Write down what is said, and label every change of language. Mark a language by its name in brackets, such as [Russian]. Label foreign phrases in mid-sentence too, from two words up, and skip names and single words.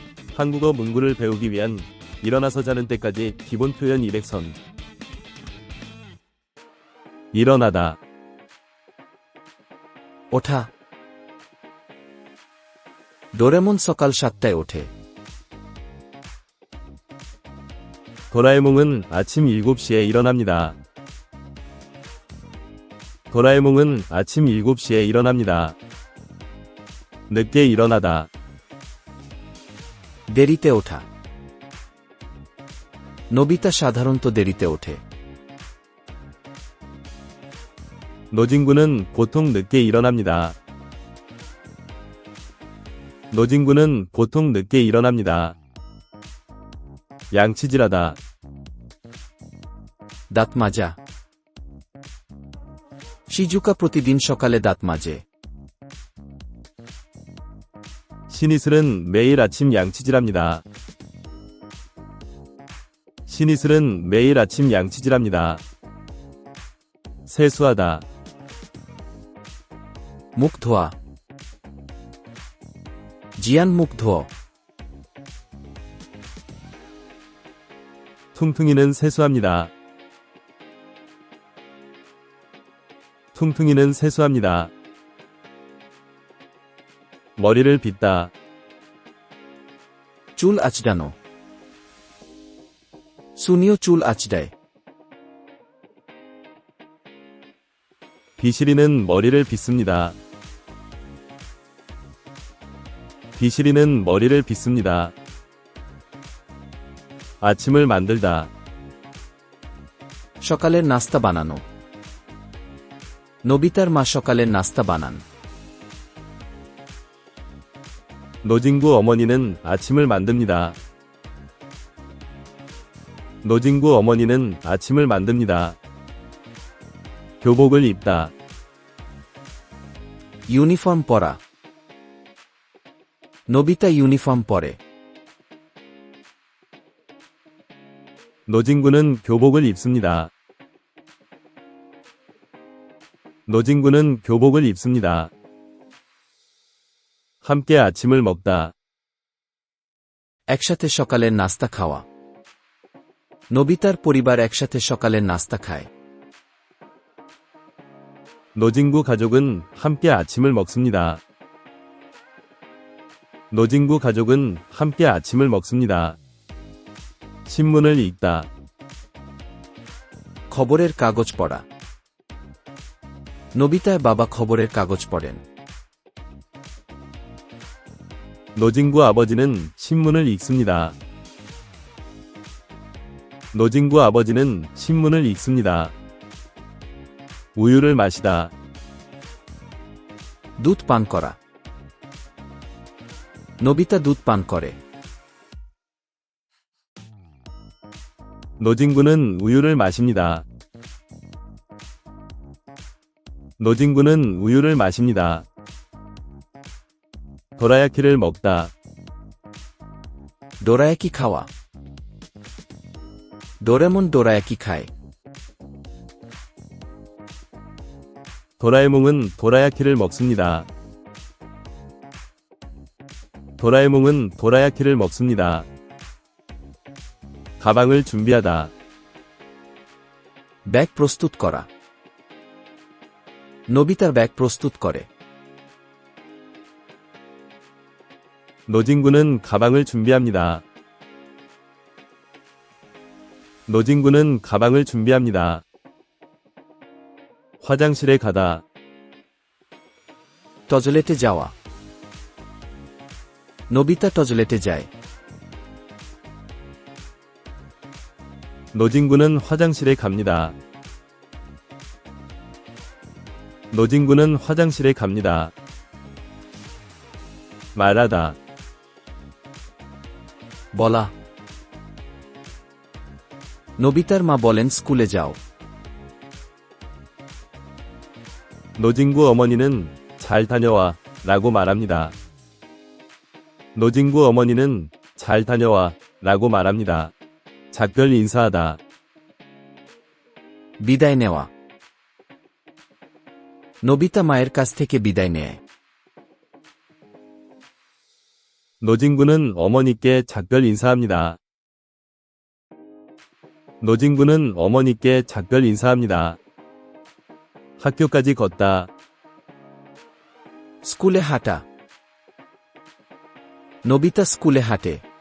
[Korean] 한국어 문구를 배우기 위한 일어나서 자는 때까지 기본 표현 200선. 일어나다, [Bangla] ওঠা। ডোরেমন সকাল 7টায় ওঠে। [Korean] 도라에몽은 아침 7시에 일어납니다. 도라에몽은 아침 7시에 일어납니다. 늦게 일어나다, [Bangla] দেরিতে ওঠা। নোবিতা সাধারণত দেরিতে ওঠে। [Korean] 노진구는 보통 늦게 일어납니다. 노진구는 보통 늦게 일어납니다. 양치질하다, [Bangla] দাঁত মাজা। শিজুকা প্রতিদিন সকালে দাঁত মাজে। [Korean] 신이슬은 매일 아침 양치질합니다. 신이슬은 매일 아침 양치질합니다. 세수하다, [Bangla] মুখ ধোয়া। জিয়ান মুখ ধোয়। [Korean] 퉁퉁이는 세수합니다. 퉁퉁이는 세수합니다. 머리를 빗다, [Bangla] চুল আঁচড়ানো। সুনিও চুল আঁচড়ায়। [Korean] 비실이는 머리를 빗습니다. 비실이는 머리를 빗습니다. 아침을 만들다, [Bangla] সকালের নাস্তা বানানো। নোবিতার মা সকালের নাস্তা বানান। [Korean] 노진구 어머니는 아침을 만듭니다. 노진구 어머니는 아침을 만듭니다. 교복을 입다, [Bangla] ইউনিফর্ম পরা। নোবিতা ইউনিফর্ম পরে। [Korean] 노진구는 교복을 입습니다. 노진구는 교복을 입습니다. 함께 아침을 먹다, [Bangla] একসাথে সকালের নাস্তা খাওয়া। নোবিতার পরিবার একসাথে সকালের নাস্তা খায়। [Korean] 노진구 가족은 함께 아침을 먹습니다. 노진구 가족은 함께 아침을 먹습니다. 신문을 읽다, [Bangla] খবরের কাগজ পড়া। নোবিতার বাবা খবরের কাগজ পড়েন। [Korean] 노진구 아버지는 신문을 읽습니다. 노진구 아버지는 신문을 읽습니다. 우유를 마시다, [Bangla] দুধ পান করা। নোবিতা দুধ পান করে। [Korean] 노진구는 우유를 마십니다. 노진구는 우유를 마십니다. 도라야키를 먹다, [Bangla] ডোরায়াকি খাওয়া। ডোরেমন ডোরায়াকি খায়। [Korean] 도라에몽은 도라야키를 먹습니다. 도라에몽은 도라야키를 먹습니다. 가방을 준비하다, [Bangla] ব্যাগ প্রস্তুত করা। নোবিতার ব্যাগ প্রস্তুত করে। [Korean] 노진구는 가방을 준비합니다. 노진구는 가방을 준비합니다. 화장실에 가다, [Bangla] টজলেটে যাওয়া। নোবিতা টজলেটে যায়। [Korean] 노진구는 화장실에 갑니다. 노진구는 화장실에 갑니다. 말하다, [Bangla] বলা। নোবিতার মা বলেন স্কুলে যাও। [Korean] 노진구 어머니는 잘 다녀와 라고 말합니다. 노진구 어머니는 잘 다녀와 라고 말합니다. 작별 인사하다, [Bangla] বিদায় নেওয়া। নোবিতা মায়ের কাছ থেকে বিদায় নেয়। [Korean] 노진구는 어머니께 작별 인사합니다. 노진구는 어머니께 작별 인사합니다. 학교까지 걷다. [Bangla] স্কুলে হাঁটা নোবিতা স্কুলে হাঁটে